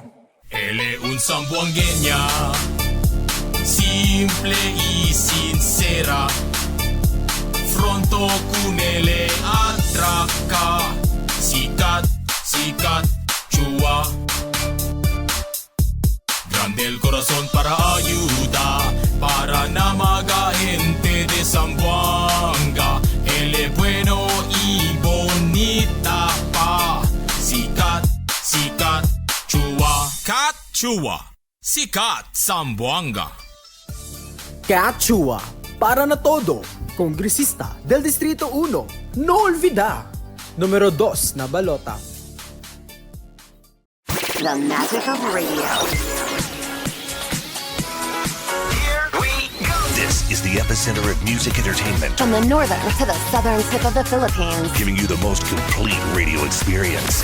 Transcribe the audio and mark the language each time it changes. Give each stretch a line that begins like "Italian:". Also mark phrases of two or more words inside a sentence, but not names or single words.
Chavacano: Él es un zamboangueña, simple y sincera. Fronto con él atraca. Sikat, Chua. Grande el corazón para ayuda, para na mga gente de Zamboanga. Él es bueno y bonita pa. Sikat, Chua. Kat Chua. Sikat Zamboanga. Kat Chua, para na todo, kongresista del Distrito 1, no olvida, numero 2 na balota.
English: The magic of radio. This is the epicenter of music entertainment, From the northern to the southern tip of the Philippines. giving you the most complete radio experience.